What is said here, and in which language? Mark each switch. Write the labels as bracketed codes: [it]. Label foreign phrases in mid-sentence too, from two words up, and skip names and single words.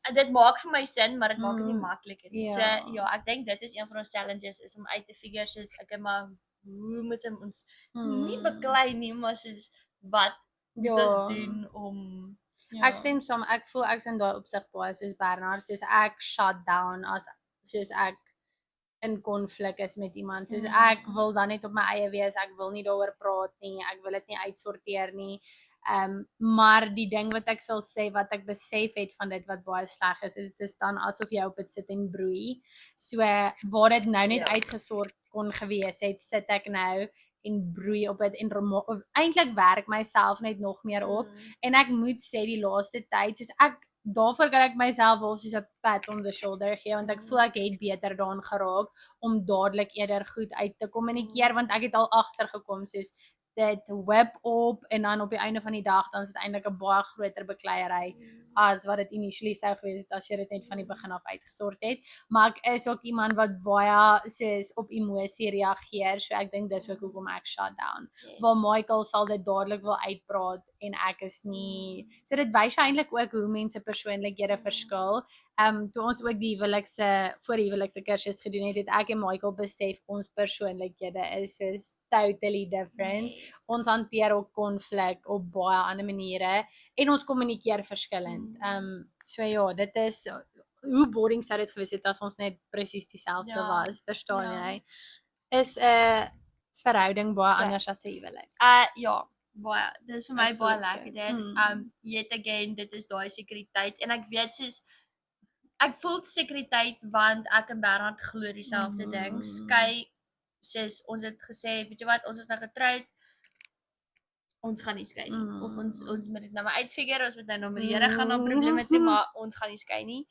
[af] Dit maak vir my sin, maar dit maak dit nie makliker nie. So ja, ek dink dit is een van ons challenges is om uit te figure soos okay, maar hoe moet ons nie beklei nie, maar soos wat dis doen om Ek stem saam, ek voel ek's in daai opsig baie soos Bernard, soos ek [en] shut down [af] as soos ek in konflik is met iemand. Soos ek wil dan net op my eie wees, ek wil nie daaroor praat nie, ek wil dit nie uitsorteer nie. Maar die ding wat ek sal sê, wat ek besef het van dit wat baie sleg is dit is dan asof jy op dit sit en broei. So waar dit nou net uitgesort kon gewees het, sit ek nou en broei op dit en eintlik werk myself net nog meer op. En ek moet sê die laaste tyd, soos ek daarvoor kan ek myself wel soos 'n [en] pat on the shoulder [af] gee want ek voel ek het beter daarin geraak om dadelik eerder goed uit te kommunikeer want ek het al agtergekom soos dit web op en dan op die einde van die dag dan is dit eintlik 'n baie groter bekleierery as wat dit initially sou gewees het as jy dit net van die begin af uitgesort het. Maar ek is ook iemand wat baie soos op emosie reageer, so ek dink dis ook hoekom ek [en] shut down. [af] Waar Michael sal dit dadelik wil uitpraat en ek is nie. So dit wys eintlik ook hoe mense persoonlikhede verskil. Toe ons ook die voor die huwelikse kursus gedoen het ek en Michael besef ons persoonlikhede is so [en] totally different. [af] Ons hanteer ook konflik op baie ander maniere en ons kommunikeer verskillend. So ja, dit is hoe boring sou dit gewees het as ons net presies dieselfde was, verstaan jy? Is 'n verhouding baie anders as 'n huwelik. Ja, baie. Dit is vir my baie lekker dit. [en] Yet again, [af] dit is daai sekuriteit en ek weet soos ek voel sekuriteit want ek en Bernard glo dieselfde ding. Skei soos ons het gesê, weet jy wat, ons is nou getroud. Ons gaan nie skei nie. Of ons moet dit nou maar uitfigure, ons moet nou met die Here gaan na probleme toe, maar ons gaan nie skei nie.